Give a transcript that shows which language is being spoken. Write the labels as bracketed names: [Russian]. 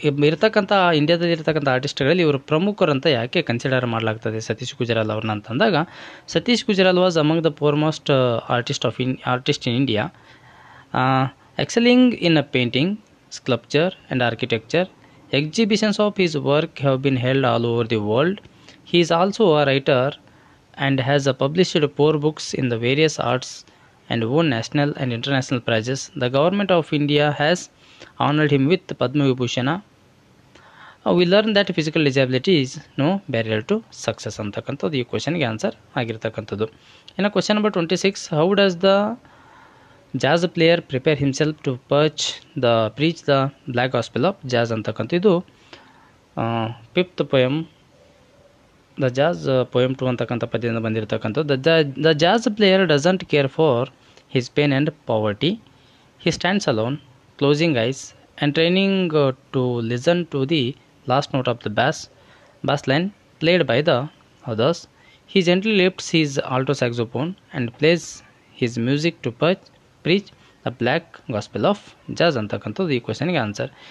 [Kannada] ಇರ್ತಕ್ಕಂಥ ಇಂಡಿಯಾದಲ್ಲಿ ಇರ್ತಕ್ಕಂಥ ಆರ್ಟಿಸ್ಟ್ಗಳಲ್ಲಿ ಇವರು ಪ್ರಮುಖರಂತ ಯಾಕೆ ಕನ್ಸಿಡರ್ ಮಾಡಲಾಗ್ತದೆ ಸತೀಶ್ ಗುಜರಾಲ್ ಅವ್ರನ್ನ ಅಂತಂದಾಗ, [English] Satish Gujral was among the foremost artist in India, excelling in a painting, sculpture and architecture. Exhibitions of his work have been held all over the world. He is also a writer and has published 4 books in the various arts and won national and international prizes. The government of India has honored him with Padma Vibhushana. We learn that physical disability is no barrier to success [Kannada] ಅಂತಕ್ಕಂಥದ್ದು ಈ ಕ್ವಶನ್ಗೆ answer ಆಗಿರ್ತಕ್ಕಂಥದ್ದು. ಇನ್ನು [English] question number 26, how does the jazz player prepare himself to preach the black gospel of jazz [Kannada] ಅಂತಕ್ಕಂಥ ಇದು [English] 5th poem the jazz poem 2 [Kannada] ಅಂತಕ್ಕಂಥ ಪದ್ಯದಿಂದ ಬಂದಿರತಕ್ಕಂಥದ್ದು. [English] The jazz player doesn't care for his pain and poverty. He stands alone, closing eyes and training to listen to the last note of the bass line played by the others. He gently lifts his alto saxophone and plays his music to preach the black gospel of jazz [Kannada] ಅಂತಕ್ಕಂಥದ್ದು ಈ ಕ್ವಶನ್ಗೆ answer.